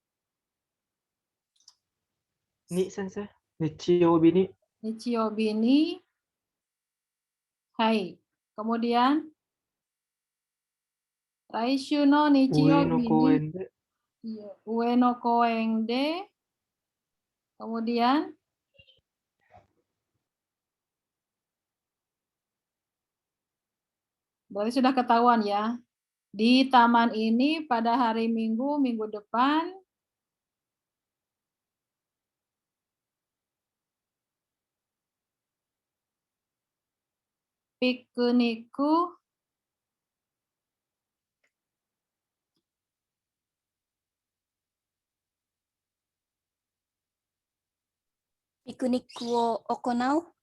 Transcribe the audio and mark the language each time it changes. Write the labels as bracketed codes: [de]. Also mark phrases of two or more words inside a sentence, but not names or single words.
[ja] に先生。日曜日に. 日曜日に。はい. Kemudian 来週の Ue no 日曜日に. 公園で. Iya, 上野公園で. [id] Kemudian berarti sudah ketahuan ya. Di taman ini pada hari Minggu, minggu depan, [ja] piknikku ピクニックを行う.